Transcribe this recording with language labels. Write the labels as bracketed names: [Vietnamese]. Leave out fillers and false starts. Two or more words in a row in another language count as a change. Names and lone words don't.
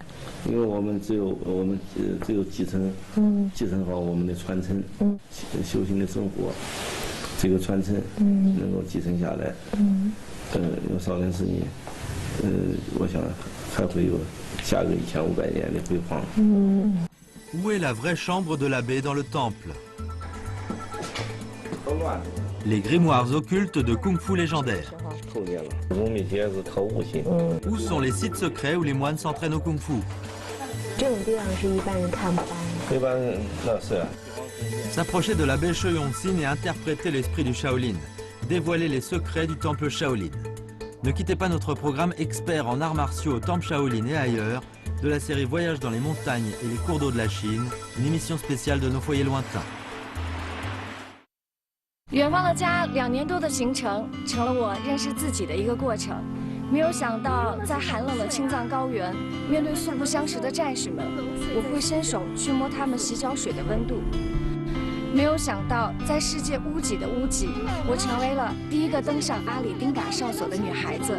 [Chinese] 因为我们只有继承好我们的传承，修行的生活，这个传承能够继承下来，有少林寺呢，我想还会有下个1500年的辉煌。 [French] Où est la vraie chambre de l'abbé dans le temple? Les grimoires occultes de Kung Fu légendaires. Où sont les sites secrets où les moines s'entraînent au Kung Fu? [Chinese] 这种地方是一般人看不到的。一般那是啊。 [French] S'approcher de l'abbé She Yongsin et interpréter l'esprit du Shaolin, dévoiler les secrets du temple Shaolin. Ne quittez pas notre programme expert en arts martiaux au temple Shaolin et ailleurs, de la série Voyage dans les montagnes et les cours d'eau de la Chine, une émission spéciale de nos foyers lointains. [Chinese] 远方的家2年多的行程，成了我认识自己的一个过程。没有想到，在寒冷的青藏高原，面对素不相识的战士们，我会伸手去摸他们洗脚水的温度。没有想到，在世界屋脊的屋脊，我成为了第一个登上阿里丁嘎哨所的女孩子。